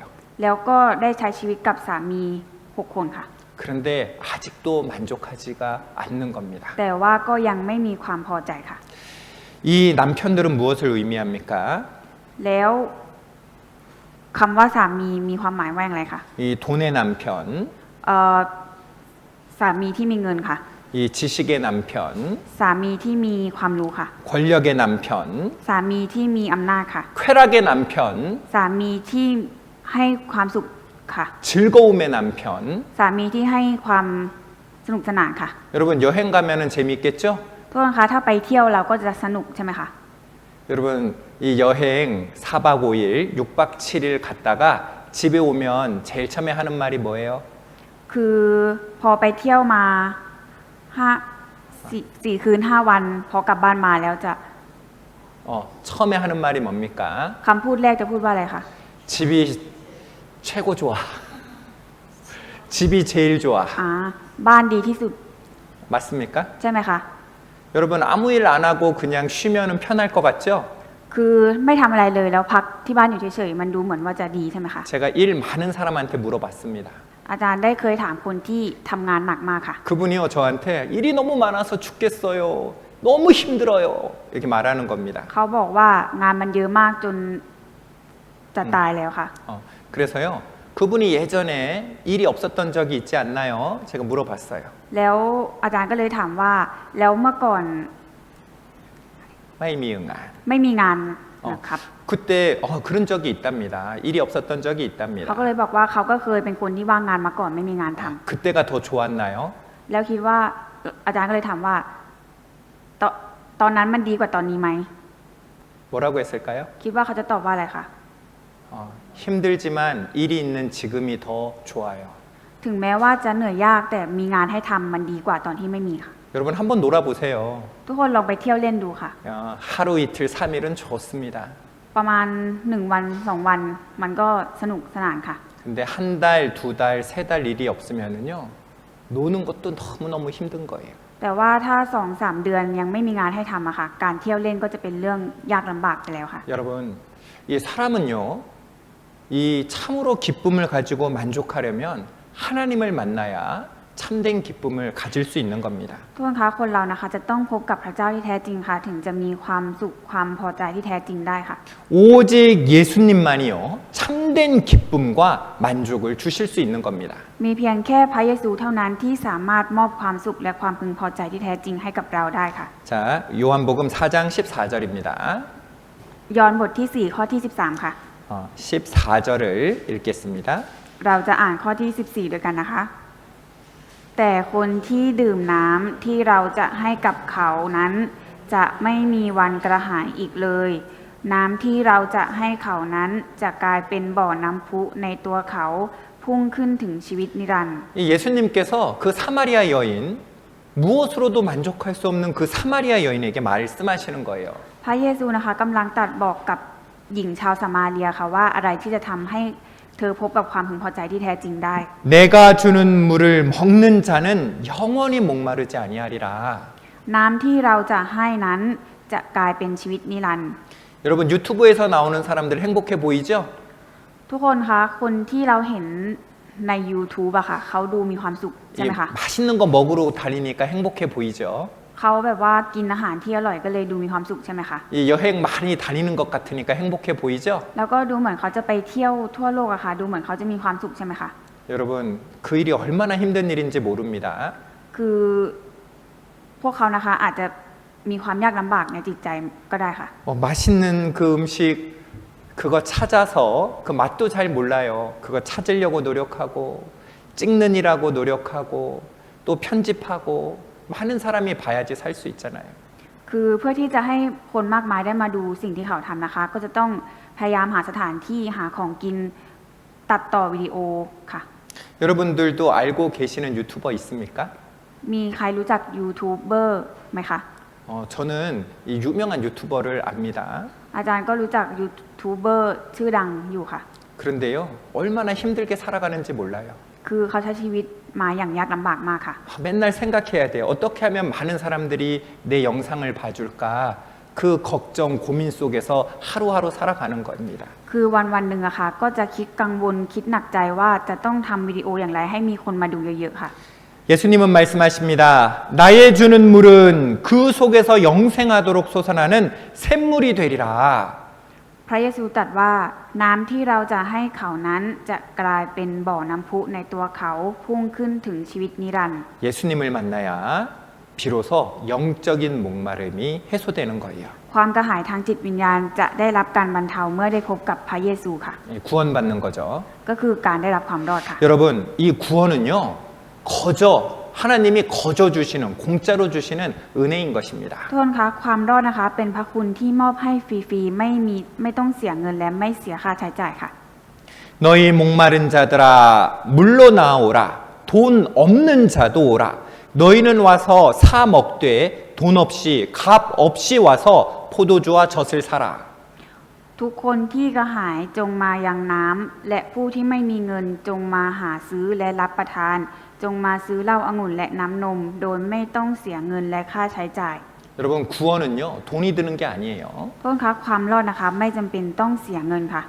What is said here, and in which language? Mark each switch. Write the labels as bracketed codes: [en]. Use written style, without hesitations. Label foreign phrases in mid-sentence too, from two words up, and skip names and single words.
[th] แล้วก็ได้ใช้ชีวิตกับสามี 6 คนค่ะ [ko] 그런데 아직도 만족하지가 않는 겁니다. [th] แต่ว่าก็ยังไม่มีความพอใจค่ะ [ko] 이 남편들은 무엇을 의미합니까? [th] แล้วคำว่าสามีมีความหมายว่าอย่างไรคะ [ko] 이 돈의 남편, [th] สามีที่มีเงินค่ะ [ko] 이 지식의 남편, [th] สามีที่มีความรู้ค่ะ [ko] 권력의 남편, [th] สามีที่มีอำนาจค่ะ [ko] 쾌락의 남편, [th] สามีที่ให้ความสุขค่ะ [ko] 즐거움의 남편. [th] สามีที่ให้ความสนุกสนานค่ะ [ko] 여러분 여행 가면은 재미있겠죠? [th] ทุกคนคะถ้าไปเที่ยวเราก็จะสนุกใช่ไหมคะ [ko] 여러분 이 여행 4박 5일, 6박 7일 갔다가 집에 오면 제일 처음에 하는 말이 뭐예요? [th] คือพอไปเที่ยวมา4 คืน 5 วันพอกลับบ้านมาแล้วจะ [ko] 처음에 하는 말이 뭡니까? [th] คำพูดแรกจะพูดว่าอะไรคะ [ko] 집이 최고 좋아. 집이 제일 좋아. [th] บ้านดีที่สุด [ko] 맞습니까? [th] ใช่ไหมคะ [ko] 여러분 아무 일 안 하고 그냥 쉬면은 편할 것 같죠? [th] คือไม่ทำอะไรเลยแล้วพักที่บ้านอยู่เฉยๆมันดูเหมือนว่าจะดีใช่ไหมคะ [ko] 제가 일 많은 사람한테 물어봤습니다. [th] อาจารย์ได้เคยถามคนที่ทำงานหนักมากค่ะ [ko] 그분이요 저한테 일이 너무 많아서 죽겠어요. 너무 힘들어요. 이렇게 말하는 겁니다. [th] เขาบอกว่างานมันเยอะมากจนจะตายแล้วค่ะ [ko] 그래서요 그분이 예전에 일이 없었던 적이 있지 않나요? 제가 물어봤어요. [th] แล้วอาจารย์ก็เลยถามว่าแล้วเมื่อก่อน ไม่มีงาน. ไม่มีงานนะครับ [ko] 그때 그런 적이 있답니다. 일이 없었던 적이 있답니다. [th] เขาก็เลยบอกว่าเขาก็เคยเป็นคนที่ว่างงานมาก่อนไม่มีงานทำ [ko] 그때가 더 좋았나요? [th] แล้วคิดว่าอาจารย์ก็เลยถามว่าตอนนั้นมันดีกว่าตอนนี้ไหม [ko] 뭐라고 했을까요? [th] คิดว่าเขาจะตอบว่าอะไรคะ [ko] 힘들지만 일이 있는 지금이 더 좋아요. [th] ถึงแม้ว่าจะเหนื่อยยากแต่มีงานให้ทำมันดีกว่าตอนที่ไม่มีค่ะ [ko] 여러분 한번 놀아보세요. [th] ทุกคนลองไปเที่ยวเล่นดูค่ะ [ko] 하루 이틀 3일은 좋습니다. [th] ประมาณ1 วัน 2 วันมันก็สนุกสนานค่ะ [ko] 근데 한 달, 2달, 3달 일이 없으면은요 노는 것도 너무너무 힘든 거예요. [th] แต่ว่าถ้า 2-3 เดือนยังไม่มีงานให้ทำอะค่ะ การเที่ยวเล่นก็จะเป็นเรื่องยากลำบากไปแล้วค่ะ [ko] 여러분 이 사람은요 이 참으로 기쁨을 가지고 만족하려면 하나님을 만나야 참된 기쁨을 가질 수 있는 겁니다. [th] ทุกคนคะคนเรานะคะจะต้องพบกับพระเจ้าที่แท้จริงค่ะ ถึงจะมีความสุขความพอใจที่แท้จริงได้ค่ะ [ko] 오직 예수님만이요 참된 기쁨과 만족을 주실 수 있는 겁니다. [th] มีเพียงแค่พระเยซูเท่านั้นที่สามารถมอบความสุขและความพึงพอใจที่แท้จริงให้กับเราได้ค่ะ [ko] 자, 요한복음 4장 14절입니다. [th] ย้อนบทที่ 4 ข้อที่ 13 ค่ะ [ko] 14절을 읽겠습니다. [th] เราจะอ่านข้อที่ 14 ด้วยกันนะคะ แต่คนที่ดื่มน้ำที่เราจะให้กับเขานั้น จะไม่มีวันกระหายอีกเลย น้ำที่เราจะให้เขานั้นจะกลายเป็นบ่อน้ำพุในตัวเขาพุ่งขึ้นถึงชีวิตนิรันดร์ [ko] 예수님께서 그 사마리아 여인 무엇으로도 만족할 수 없는 그 사마리아 여인에게 말씀하시는 거예요. [th] พระเยซูนะคะกำลังตรัสบอกกับหญิงชาวสมาเรียค่ะว่าอะไรที่จะทำให้เธอพบกับความพึงพอใจที่แท้จริงได้ [ko] 내가 주는 물을 먹는 자는 영원히 목마르지 아니하리라. [th] น้ำที่เราจะให้นั้นจะกลายเป็นชีวิตนิรันดร์ [ko] 여러분 유튜브에서 나오는 사람들 행복해 보이죠? [th] ทุกคนคะคนที่เราเห็นใน YouTube อะค่ะเขาดูมีความสุขใช่ [ko] 이 [th] ไหมคะ [ko] 맛있는 거 먹으러 다니니까 행복해 보이죠? [th] เขาแบบว่ากินอาหารที่อร่อยก็เลยดูมีความสุขใช่ไหมคะ [ko] 이 여행 많이 다니는 것 같으니까 행복해 보이죠? [th] แล้วก็ดูเหมือนเขาจะไปเที่ยวทั่วโลกอะค่ะดูเหมือนเขาจะมีความสุขใช่ไหมคะ [ko] 여러분 그 일이 얼마나 힘든 일인지 모릅니다. [th] คือพวกเขานะคะอาจจะมีความยากลำบากในจิตใจก็ได้ค่ะ [ko] 맛있는 그 음식 그거 찾아서 그 맛도 잘 몰라요. 그거 찾으려고 노력하고 찍는이라고 노력하고 또 편집하고 많은 사람이 봐야지 살 수 있잖아요. [th] คือเพื่อที่จะให้คนมากมายได้มาดูสิ่งที่เขาทำนะคะ ก็จะต้องพยายามหาสถานที่หาของกินตัดต่อวิดีโอค่ะ [ko] 여러분들도 알고 계시는 유튜버 있습니까? [th] มีใครรู้จักยูทูบเบอร์ไหมคะ [ko] 저는 이 유명한 유튜버를 압니다. [th] อาจารย์ก็รู้จักยูทูบเบอร์ชื่อดังอยู่ค่ะ [ko] 그런데요, 얼마나 힘들게 살아가는지 몰라요. [th] คือเขาใช้ชีวิตมาอย่างยากลำบากมากค่ะ [ko] 맨날 생각해야 돼요. 어떻게 하면 많은 사람들이 내 영상을 봐줄까? 그 걱정, 고민 속에서 하루하루 살아가는 겁니다. [th] คือวันหนึ่งอะค่ะก็จะคิดกังวลคิดหนักใจว่าจะต้องทำวิดีโออย่างไรให้มีคนมาดูเยอะๆค่ะ [ko] 예수님은 말씀하십니다. 나의 주는 물은 그 속에서 영생하도록 솟아나는 샘물이 되리라. [th] พระเยซูตรัสว่าน้ำที่เราจะให้เขานั้นจะกลายเป็นบ่อน้ำพุในตัวเขาพุ่งขึ้นถึงชีวิตนิรันดร์ [ko] 예수님을 만나야 비로소 영적인 목마름이 해소되는 거예요. [th] ความกระหายทางจิตวิญญาณจะได้รับการบรรเทาเมื่อได้พบกับพระเยซูค่ะ [ko] 구원받는 거죠. [th] ก็คือการได้รับความรอดค่ะ [ko] 여러분, 이 구원은요, 하나님이 거저 주시는, 공짜로 주시는 은혜인 것입니다. [th] ทุกคนคะความรอดนะคะเป็นพระคุณที่มอบให้ฟรีๆไม่ต้องเสียเงินและไม่เสียค่าใช้จ่ายค่ะ [ko] 너희 목마른 자들아 물로 나오라. 돈 없는 자도 오라. 너희는 와서 사 먹되 돈 없이 값 없이 와서 포도주와 젖을 사라. [th] ทุกคนที่กระหายจงมายังน้ำและผู้ที่ไม่มีเงินจงมาหาซื้อและรับประทาน จงมาซื้อเหล้าองุ่นและน้ำนม โดยไม่ต้องเสียเงินและค่าใช้จ่าย [ko] 여러분 구원은요 돈이 드는 게 아니에요. [th] ทุกคนคะความรอดนะคะไม่จำเป็นต้องเสียเงินค่ะ